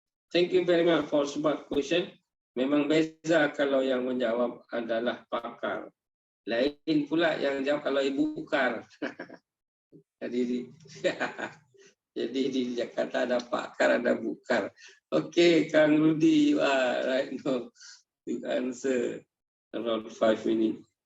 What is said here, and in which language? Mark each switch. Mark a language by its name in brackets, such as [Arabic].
[English] Thank you very much for smart question. [Malay] Memang beza kalau yang menjawab adalah pakar. Lain pula yang jawab kalau ibu bukar. Jadi di Jakarta ada pakar, ada bukar. [English] Okay, Kang Rudy, you are right now to answer around 5 minutes.